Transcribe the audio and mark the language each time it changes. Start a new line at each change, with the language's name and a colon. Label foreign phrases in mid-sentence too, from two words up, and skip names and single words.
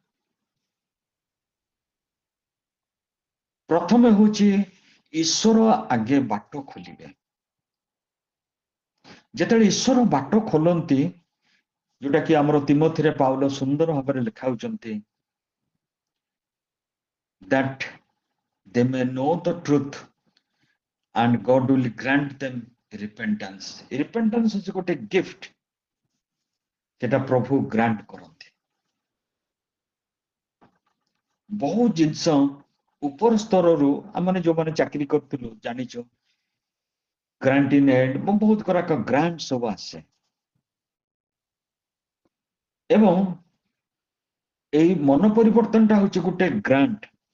Odia: ପ୍ରଥମେ ହଉଛି ଈଶ୍ୱର ଆଗେ ବାଟ ଖୋଲିବେ। ଯେତେବେଳେ ଈଶ୍ୱର ବାଟ ଖୋଲନ୍ତି, ଯୋଉଟା କି ଆମର ତିମୋଥୀରେ ପାଉଲ ସୁନ୍ଦର ଭାବରେ ଲେଖା ହଉଛନ୍ତି,
English: that they may know the truth and God will grant them repentance. repentance is
Odia: ଗୋଟେ gift, ସେଟା ପ୍ରଭୁ ଗ୍ରାଣ୍ଟ କରନ୍ତି। ବହୁତ ଜିନିଷ ଉପର ସ୍ତରରୁ ଆମେ ଯୋଉମାନେ ଚାକିରି କରୁଥିଲୁ ଜାଣିଛୁ,
English: grant in aid,
Odia: ବହୁତ ଗୁଡାକ ଗ୍ରାଣ୍ଟ ସବୁ ଆସେ, ଏବଂ ଏଇ ମନ ପରିବର୍ତ୍ତନଟା ହଉଛି ଗୋଟେ ଗ୍ରାଣ୍ଟ।